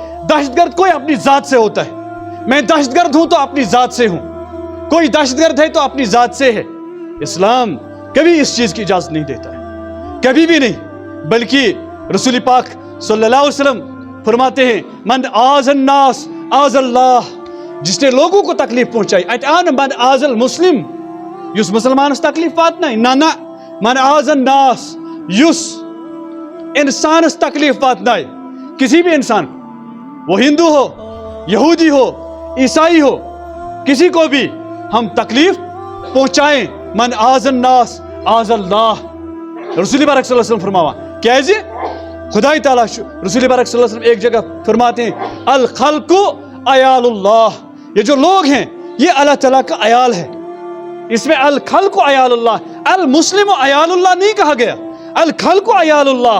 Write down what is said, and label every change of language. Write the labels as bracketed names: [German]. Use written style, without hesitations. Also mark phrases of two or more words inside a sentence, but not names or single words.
[Urdu] دہشت گرد کوئی اپنی ذات سے ہوتا ہے۔ میں دہشت گرد ہوں تو اپنی ذات سے ہوں، کوئی دہشت گرد ہے تو اپنی ذات سے ہے. اسلام کبھی اس چیز کی اجازت نہیں دیتا ہے، کبھی بھی نہیں. بلکہ رسول پاک [Arabic] صلى الله عليه وسلم [Urdu] فرماتے ہیں [Arabic] من آذى الناس آذى الله, [Urdu] جس نے لوگوں کو تکلیف پہنچائی اتان [Arabic] من آذى المسلم, [Kashmiri] युस मुसलमानस तकलीफ वात नहीं ना ना [Arabic] من آذى الناس, [Kashmiri] युस इंसानस तकलीफ वात नहीं। [Urdu] کسی بھی انسان، وہ ہندو ہو، یہودی ہو، عیسائی ہو، کسی کو بھی ہم تکلیف پہنچائیں, [Arabic] من آذى الناس آذى الله. [Urdu] رسول پاک [Arabic] صلى الله عليه وسلم [Urdu] فرماوا کیا جی خدائی تعالیٰ رسول پاک [Arabic] صلى الله عليه وسلم [Urdu] ایک جگہ فرماتے ہیں [Arabic] الخلق عيال الله, [Urdu] یہ جو لوگ ہیں یہ اللہ تعالیٰ کا عیال ہے. اس میں [Arabic] الخلق عيال الله, المسلم عيال الله [Urdu] نہیں کہا گیا, [Arabic] الخلق عيال الله.